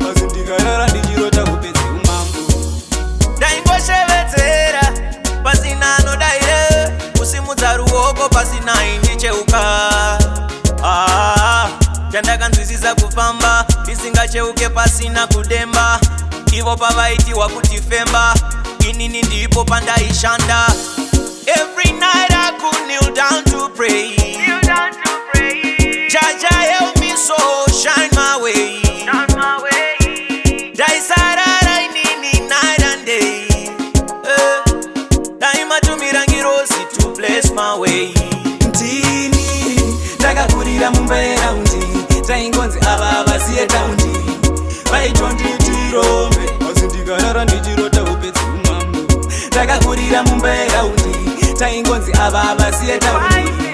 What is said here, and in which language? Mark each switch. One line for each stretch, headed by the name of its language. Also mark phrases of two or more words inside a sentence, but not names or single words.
Shona: Asi ndikarara ndichirota upedzi umambo. Ndaingoshevedzera, pasina anodaire. Kusimudza ruoko, pasina indicheuka. Ah, chandakanzwisisa kufamba, ndisingacheuke pasina kudemba. Ivo pavaitiwa kuti femba, inini ndipo pandaishanda.
English: Every night I could kneel down to pray. Kneel down to pray. Jaja, help me so, shine my way. Shine my way.
Shona: Ndaisarara inini
English: night and day. Eh,
Shona: daimatumira ngirozi
English: to bless my way.
Shona: Ndini, ndakakurira muMbeya raundi. Taingonzi ava vasiye taundi. Vaitonditi rombe. Asi ndikarara ndichirota upedzi umambo. Ndakakurira muMbeya raundi. Taingonzi ava vasiye taundi.